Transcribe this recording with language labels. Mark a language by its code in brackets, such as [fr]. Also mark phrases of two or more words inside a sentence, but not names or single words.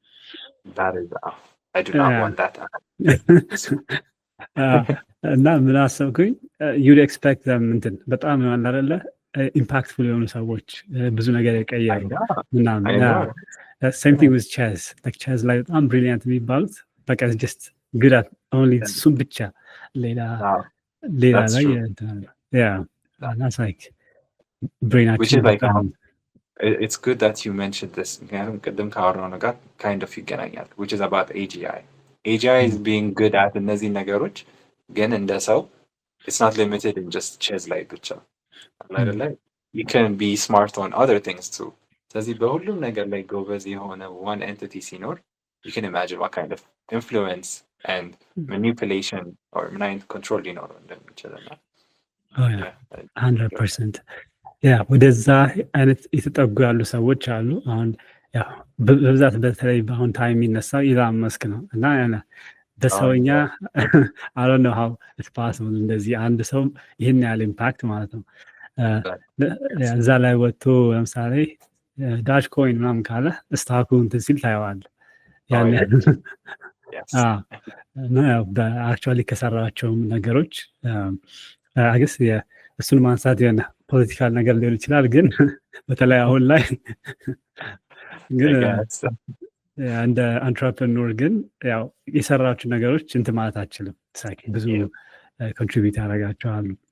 [am] እና ምን አሰብኩኝ [en] you'd expect [am] እንትን በጣም ይሆናል አይደለ ኢምፓክትፉል የሆኑ ሰዎች ብዙ ነገር የቀየሩ ምናምን። [en] same thing with chess chess [am] ላይ በጣም ብሪሊያንት የሚባሉት በቃ [en] just good at only [am] እሱም ብቻ ሌላ ላይ ላይክ ብሬናችን [en] it's good that you mentioned this [am] ምክንያቱም ቅድም ካወራው ነገር [en] kind of ይገናኛል which is about AGI is being good at [am] እነዚህ ነገሮች ግን እንደ ሰው [en] it's not limited in just chess [am] ላይ ብቻ አይደለ [en] you can be smart on other things too [am] ስለዚህ በሁሉም ነገር ላይ ጎበዝ የሆነ [en] one entity ሲኖር you can imagine what kind of influence and manipulation or [am] ምን አይነት ኮንትሮል ሊኖረው እንደሚችልና 100% ወደዛ አይነት የተጠጉ ያሉ ሰዎች አሉ። አሁን በብዛት በተለይ በአሁን ታይም የሚነሳው ኢላን መስክ ነው እና በሰውኛ [en] I don't know how it's possible [am] እንደዚህ አንድ ሰው ይህን ያህል ኢምፓክት ማለት ነው እዛ ላይ ወጥቶ ለምሳሌ ዳሽ ኮይን ምናምን ካለ ስታኩ እንትን ሲል ታየዋለህ። ያን በአክቹዋሊ ከሰራቸውም ነገሮች አገስ እሱን ማንሳት የሆነ ፖለቲካል ነገር ሊሆን ይችላል፣ ግን በተለይ አሁን ላይ ግን እንደ አንትረፕረነር ግን ያው የሰራቸው ነገሮች እንትን ማለት አችልም ብዙ ኮንትሪቢዩት ያደርጋቸዋሉ።